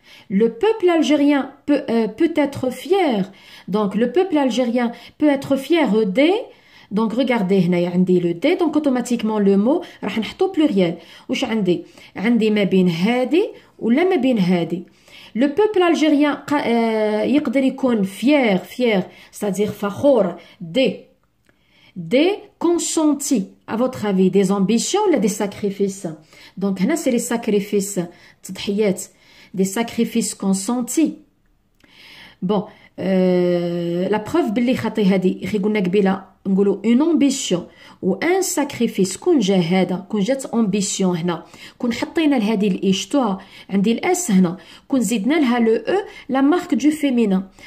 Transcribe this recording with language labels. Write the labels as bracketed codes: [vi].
[fr] Le peuple algérien peut être fier. Donc, le peuple algérien peut être fier des... Donc, regardez, [ar] هنايا عندي [fr] le des. Donc, automatiquement, le mot [ar] راح نحطو [fr] pluriel. [ar] وش عندي؟ عندي ما بين هادي ولا ما بين هادي. [fr] Le peuple algérien [ar] يقدر يكون [fr] fier, c'est-à-dire [ar] فخور [fr] des consentis. À votre avis, des ambitions ou des sacrifices? Donc, [ar] هنا [fr] c'est les sacrifices. [ar] تضحيات [fr] des sacrifices consentis. Bon, la preuve [ar] باللي خاطي هذه خي قلنا قبيله نقولوا [fr] une ambition [ar] و [fr] un sacrifice [ar] كون جا هذا كون جات [fr] ambition [ar] هنا كون حطينا لهذه الاي شتوها عندي الاس هنا كون زدنا لها لو او لا مارك دو فيمينا.